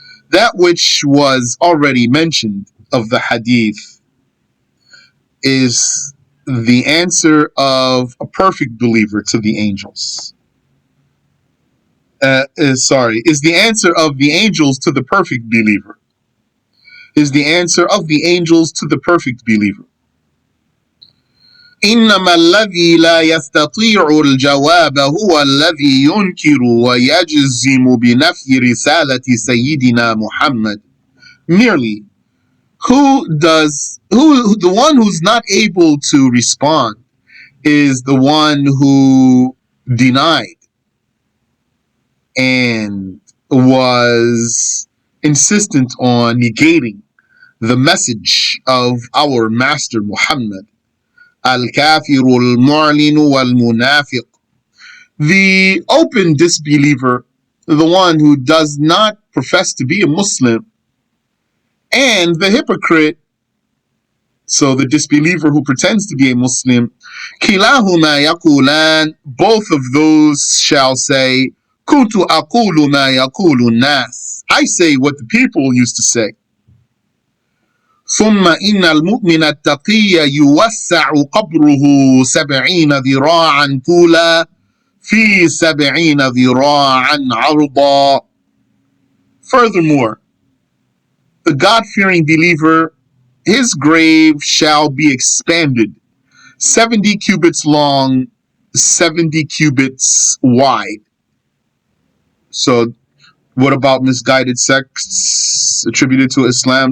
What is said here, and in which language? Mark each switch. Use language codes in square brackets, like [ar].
[en] That which was already mentioned of the hadith is the answer of a perfect believer to the angels. Is the answer of the angels to the perfect believer. Is the answer of the angels to the perfect believer. [ar] إنما الذي لا يستطيع الجواب هو الذي ينكر ويجزم بنفي رسالة سيدنا محمد. [en] Merely, the one who's not able to respond is the one who denied and was insistent on negating the message of our Master Muhammad. [ar] Al-Kafir al-Mu'lin wal-Munafiq. [en] The open disbeliever, the one who does not profess to be a Muslim, and the hypocrite, so the disbeliever who pretends to be a Muslim. [ar] Kilahuma yaqulan. [en] Both of those shall say, [ar] Kuntu aqulu ma yaqulu nas. [en] I say what the people used to say. [ar] ثم إن المؤمن التقي يوسع قبره 70 ذراعا طولا في 70 ذراعا عرضا. [en] Furthermore, the God-fearing believer, his grave shall be expanded 70 cubits long, 70 cubits wide. So what about misguided sects attributed to Islam?